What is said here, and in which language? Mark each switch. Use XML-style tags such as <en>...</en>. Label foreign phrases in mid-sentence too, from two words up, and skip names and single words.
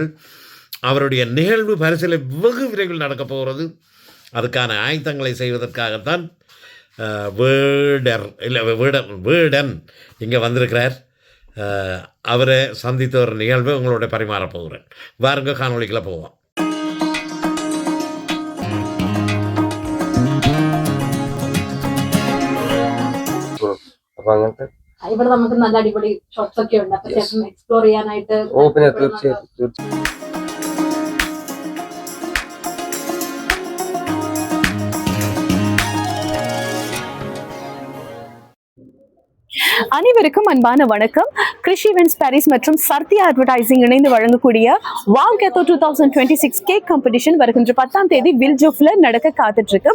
<ta>அவருடைய நிகழ்வு பரிசில் வெகு விரைவில் நடக்கப் போகிறது. அதுக்கான ஆயத்தங்களை செய்வதற்காகத்தான் வீடன் இங்கே வந்திருக்கிறார். அவரை சந்தித்த ஒரு நிகழ்வை உங்களோட பரிமாறப் போகிறேன். வாருங்க காணொலிக்குள்ள போவோம்.</ta> <ml>അപ്പൊ അങ്ങനത്തെ ഇവിടെ നമുക്ക് നല്ല അടിപൊളി ഷോപ്സ് ഒക്കെ ഉണ്ട്. അപ്പൊ ചേട്ടൻ എക്സ്പ്ലോർ ചെയ്യാനായിട്ട് പിന്നെ തീർച്ചയായിട്ടും</ml> <ta>அனைவருக்கும் அன்பான வணக்கம். கிருஷி இவெண்ட்ஸ் பாரிஸ் மற்றும் சர்த்தியா அட்வர்டைசிங் இணைந்து வழங்கக்கூடிய வாவ் கெத்தோ 2026</ta> <en>cake competition</en> <ta>வருகின்ற 10ஆம் தேதி வில்ஜோஃப்ல நடக்க காத்துட்டு இருக்கு.</ta>